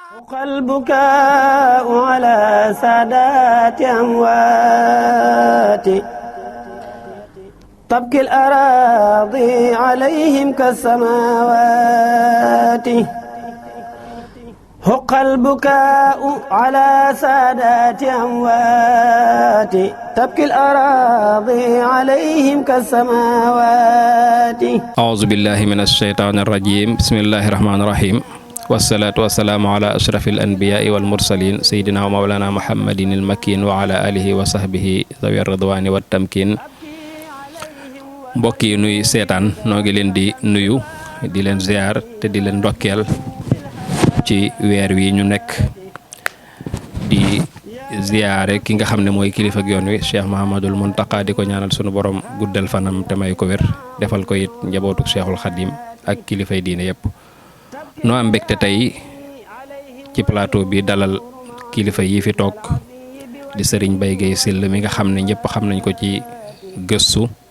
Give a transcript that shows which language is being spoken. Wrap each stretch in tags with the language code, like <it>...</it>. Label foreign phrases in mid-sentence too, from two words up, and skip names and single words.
<ar>حق البكاء على سادات أموات تبكي الأراضي عليهم كالسماوات حق البكاء على سادات أموات تبكي الأراضي عليهم كالسماوات أعوذ بالله من الشيطان الرجيم بسم الله الرحمن الرحيم والصلاة والسلام على أشرف الأنبياء والمرسلين سيدنا ومولانا محمد المكين وعلى آله وصحبه ذوي الرضوان والتمكين</ar> <wo>mbokk yi nuy seetaan noo ngi leen di nuyu di leen ziar te di leen ndokkeel ci weer wi ñu nekk di ziare ki nga xam ne mooy kilifa ak yoon wi Cheikh Mahamadul Muntaqa di ko ñaanal sunu borom guddal fanam te may ko wér defal ko it njabootuk Cheikhul Khadim ak kilifay diine yépp noo am mbégte tey ci plateau bi dalal kilifa yi fi toog di Serigne Baye Gueye Syll mi nga xam ne ñëpp xam nañ ko ci gëstu</wo>